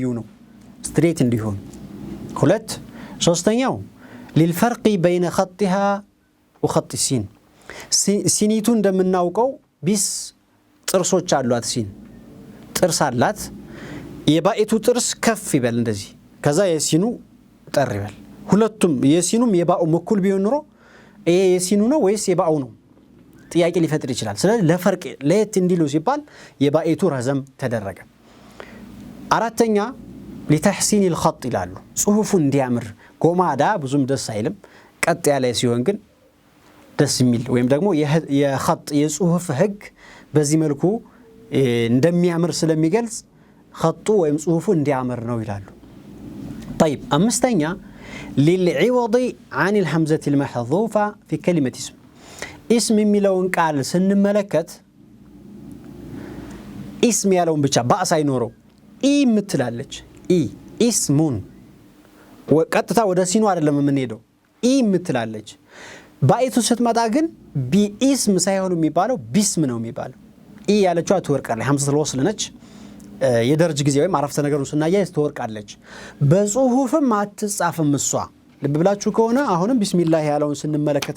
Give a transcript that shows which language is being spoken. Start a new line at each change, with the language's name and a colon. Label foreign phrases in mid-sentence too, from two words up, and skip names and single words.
Amharic: ነው፣ ስትሬት እንዲሆን። ሁለት ሶስተኛው
Arabic: للفرق بين خطها وخط السين፣
Amharic: ሲኒቱ እንደምናውቀው ቢስ ጥርሶች አሏት፣ ሲን ጥርስ አላት። የባኢቱ ጥርስ ከፍ ይበል እንደዚህ፣ ከዛ የሲኑ ጠር ይበል። ሁለቱም የሲኑም የባኡም እኩል ቢሆን ኑሮ ይሄ የሲኑ ነው ወይስ የባኡ ነው? ጥያቄ ሊፈጥር ይችላል ስለዚህ ለፈርቅ ለየት እንዲሉ ሲባል የባኢቱ ረዘም ተደረገ አራተኛ
Arabic: لتحسين الخط
Amharic: ይላሉ ጽሁፉ እንዲያምር ጎማዳ ብዙም ደስ አይልም ቀጥ ያለ ሲሆን ግን ደስ የሚል ወይም ደግሞ የخط የጽሁፍ ህግ በዚህ መልኩ እንደሚያምር ስለሚገልጽ خጡ ወይም ጽሁፉ እንዲያምር ነው ይላሉ طيب አምስተኛ
Arabic: للعوض عن الهمزة المحذوفة في كلمة اسم
Amharic: የሚለውን ቃል ስንመለከት اسم ያለውን ብቻ ባእ ሳይኖረው ምትላለች اسمون ወቀጥታ ወደ ሲኑ አይደለም የምንሄደው ምትላለች ባኢቱ ስትመጣ ግን ቢስም ሳይሆን የሚባለው ቢስም ነው የሚባለው ያለችው አትወርቃለች
Arabic: همزة الوصل
Amharic: ነች የደርጅ ጊዜ ወይም አረፍተ ነገሩን ስናያይዝ ትወርቃለች በጽሁፍም አትጻፍም እሷ ልብ ብላችሁ ከሆነ አሁንም ቢስሚላህ ያለውን ስንመለከተው